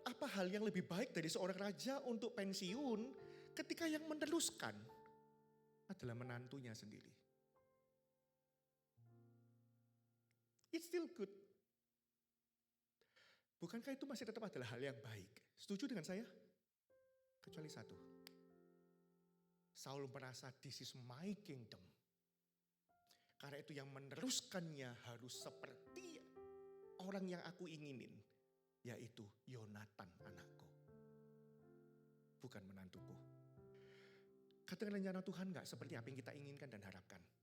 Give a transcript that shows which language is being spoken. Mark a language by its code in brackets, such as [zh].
[id] Apa hal yang lebih baik dari seorang raja untuk pensiun ketika yang meneruskan adalah menantunya sendiri. [en] It's still good. [id] Bukankah itu masih tetap adalah hal yang baik? Setuju dengan saya? Kecuali satu. Saul merasa [en] this is my kingdom. [id] Karena itu yang meneruskannya harus seperti orang yang aku inginin. Yaitu Yonatan anakku. Bukan menantuku. Katakan rencana Tuhan gak seperti apa yang kita inginkan dan harapkan.